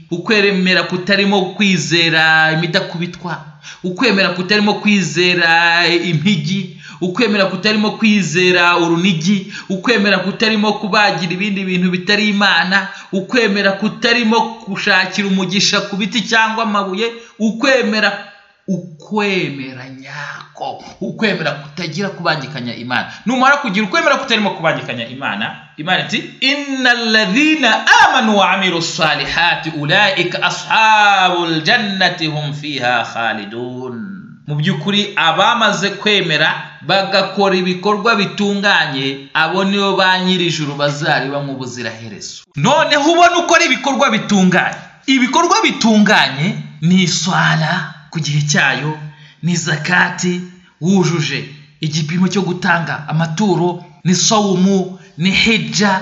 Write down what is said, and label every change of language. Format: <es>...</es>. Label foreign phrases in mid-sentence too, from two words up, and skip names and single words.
<rw>ukwemera kutarimo kwizera imidakubitwa, ukwemera kutarimo kwizera impigi, ukwemera kutarimo kwizera urunigi, ukwemera kutarimo kubagira ibindi bintu bitari Imana, ukwemera kutarimo gushakira umugisha ku biti cyangwa amabuye, ukwemera nyako, ukwemera kutagira kubangikanya Imana. Numara kugira ukwemera kutarimo kubangikanya Imana, Imana iti</rw> <ar>إن الذين آمنوا وعملوا الصالحات أولئك أصحاب الجنة هم فيها خالدون.</ar> <rw>Mu by'ukuri abamaze kwemera bagakora ibikorwa bitunganye, abo nibo ba nyirijuru bazariba mu buziraherezo. Noneho ubona ukora ibikorwa bitunganye. Ibikorwa bitunganye ni swala ku gihe cyayo, ni zakati wujuje igipimo cyo gutanga amaturo, ni sawmu, ni hijja.</rw>